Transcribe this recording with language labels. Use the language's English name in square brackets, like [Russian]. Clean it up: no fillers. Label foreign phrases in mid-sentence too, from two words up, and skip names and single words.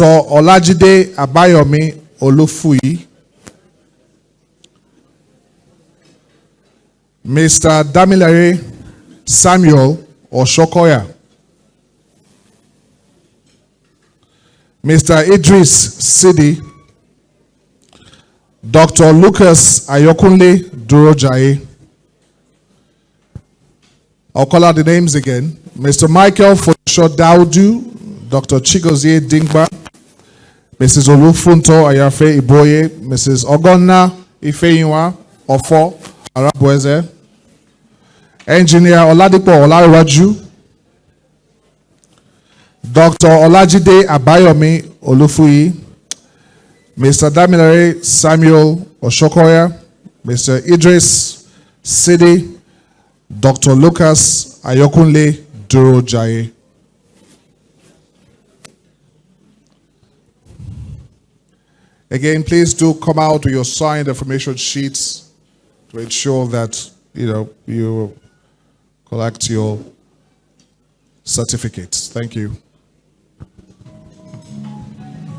[English] Olajide Abayomi Olufuyi, Mr. Damilare Samuel Oshokoya, Mr. Idris Sidi, Dr. Lucas Ayokunle Durojaye. I'll call out the names again. Mr. Michael Fosho Daudu, Dr. Chigozie Dingba, Mrs. Olufunto Ayafe Iboye, Mrs. Ogonna Ifeyinwa Ofo Arabweze, Engineer Oladipo Olarewaju, Dr. Olajide Abayomi Olufuyi, Mr. Damilare Samuel Oshokoya, Mr. Idris Sidi, Dr. Lucas Ayokunle Durojaye. Again, please do come out with your signed information sheets to ensure that you collect your certificates. Thank you.